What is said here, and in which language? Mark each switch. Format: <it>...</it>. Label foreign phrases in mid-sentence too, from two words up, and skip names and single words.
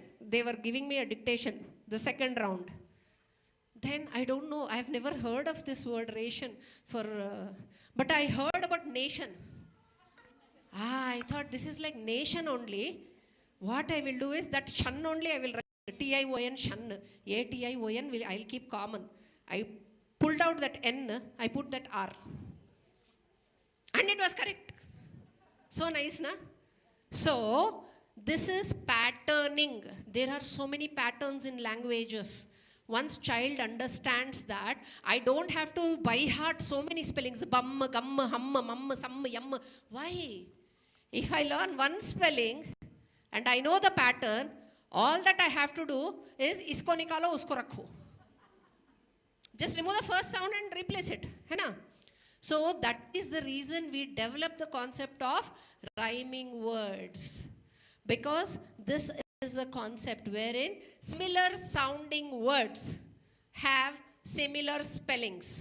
<en>They were giving me a dictation, the second round. Then I don't know, I've never heard of this word ration but I heard about nation. I thought this is like nation only. What I will do is that shan only I will write, T-I-O-N, shan, A-T-I-O-N, I'll keep common. I pulled out that N, I put that R. And it was correct. So nice, na? So, this is patterning. There are so many patterns in languages. Once child understands that, I don't have to by heart so many spellings. Bum, gum, hum, mum, sum, yum. Why? If I learn one spelling and I know the pattern, all that I have to do is</en> <hi>इसको निकालो, उसको रखो.</hi> <en>Just remove the first sound and replace it.</en> <hi>है ना?</hi> <en>So that is the reason we developed the concept of rhyming words. Because this is a concept wherein similar sounding words have similar spellings.</en>